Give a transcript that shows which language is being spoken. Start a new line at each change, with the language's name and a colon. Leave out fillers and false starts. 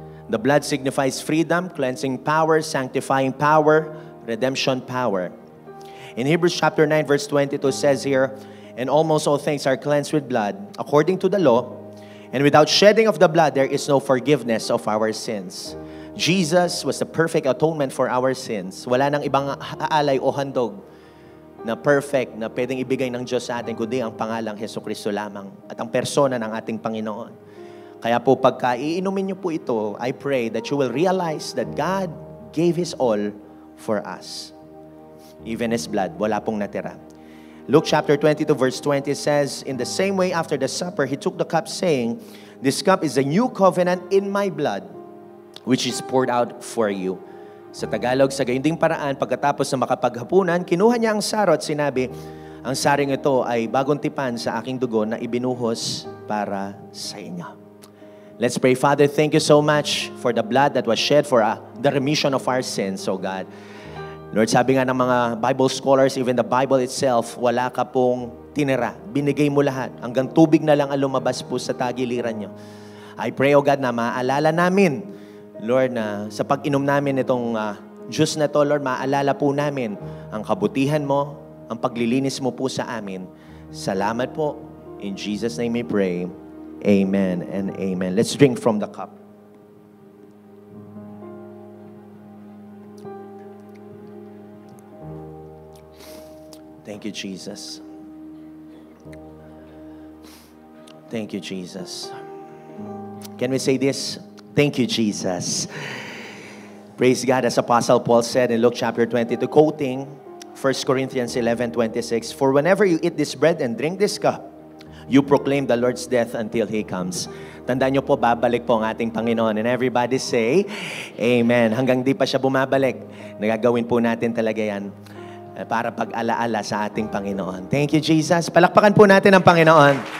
English: The blood signifies freedom, cleansing power, sanctifying power, redemption power. In Hebrews chapter 9 verse 22 says here, and almost all things are cleansed with blood, according to the law, and without shedding of the blood, there is no forgiveness of our sins. Jesus was the perfect atonement for our sins.
Filipino: Wala nang ibang aalay o handog na perfect na pwedeng ibigay ng Diyos sa atin, kundi ang pangalang Jesucristo lamang at ang persona ng ating Panginoon. Kaya po pagka iinumin niyo po ito,
English: I pray that you will realize that God gave His all for us. Even His blood,
Filipino: wala pong natira.
English: Luke chapter 22 verse 20 says, in the same way after the supper, He took the cup saying, this cup is a new covenant in my blood, which is poured out for you.
Filipino: Sa Tagalog, sa gayon ding paraan, pagkatapos na makapaghapunan, kinuha niya ang saro at sinabi, ang saring ito ay bagong tipan sa aking dugo na ibinuhos para sa inyo.
English: Let's pray. Father, thank you so much for the blood that was shed for the remission of our sins, oh God.
Filipino: Lord, sabi nga ng mga Bible scholars,
English: even the Bible itself,
Filipino: wala ka pong tinira. Binigay mo lahat. Hanggang tubig na lang ang lumabas po sa tagiliran nyo.
English: I pray, oh God,
Filipino: na maalala namin, Lord, na sa pag-inom namin itong juice na to, Lord, maalala po namin ang kabutihan mo, ang paglilinis mo po sa amin. Salamat po.
English: In Jesus' name we pray. Amen and amen. Let's drink from the cup. Thank you, Jesus. Thank you, Jesus. Can we say this? Thank you, Jesus. Praise God, as Apostle Paul said in Luke chapter 22, quoting 1 Corinthians 11:26, for whenever you eat this bread and drink this cup, you proclaim the Lord's death until He comes.
Filipino: Tandaan nyo po, babalik po ang ating Panginoon.
English: And everybody say, Amen.
Filipino: Hanggang di pa siya bumabalik, nagagawin po natin talaga yan para pag-alaala sa ating Panginoon.
English: Thank you, Jesus.
Filipino: Palakpakan po natin ang Panginoon.